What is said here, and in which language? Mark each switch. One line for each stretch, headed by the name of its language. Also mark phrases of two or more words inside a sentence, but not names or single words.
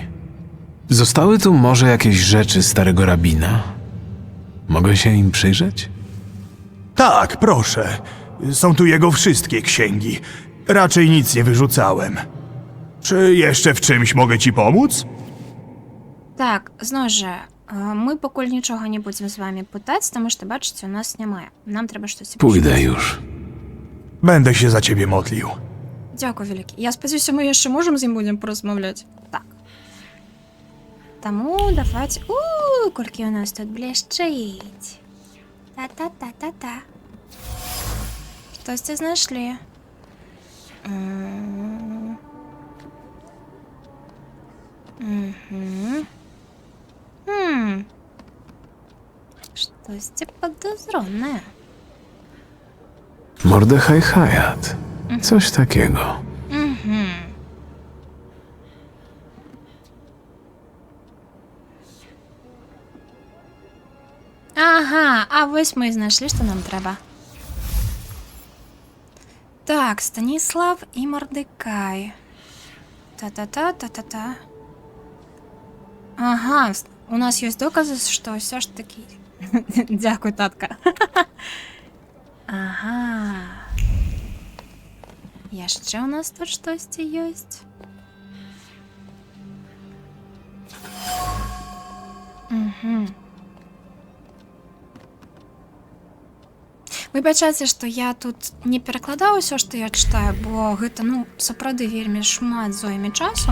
Polish: Zostały tu może jakieś rzeczy starego rabina? Mogę się im przyjrzeć? Tak, proszę. Są tu jego wszystkie księgi. Raczej nic nie wyrzucałem. Czy jeszcze w czymś mogę ci pomóc?
Belarusian: Так, зноў жа, мы пакуль нічога не будзем з вами пытаць, таму што, бачыце, у нас няма. Нам трэба штосьці
Polish: Pójdę już. Będę się za ciebie modlił.
Belarusian: Дзякуй вялікі. Я спадзяюся, мы яшчэ можам з ім будзем паразмаўляць. Так. Таму даваць... Колькі у нас тут блішчыць. Та-та-та-та-та. Штосьці знайшлі. Штосьці падазронае.
Polish: Mordechai Hayat. Coś takiego.
Belarusian: Ага, а вось мы і знайшлі, што нам трэба. Так, Станіслав і Мордекай. Та-та-та-та-та-та. Ага, у нас ёсць доказы, што ўсё ж такі... Дзякуй, татка. Ага. Яшчэ у нас тут штосьці ёсць. Выбачайце, што я тут не перакладаю ўсё, што я чытаю, бо гэта, сапраўды вельмі шмат зойме часу.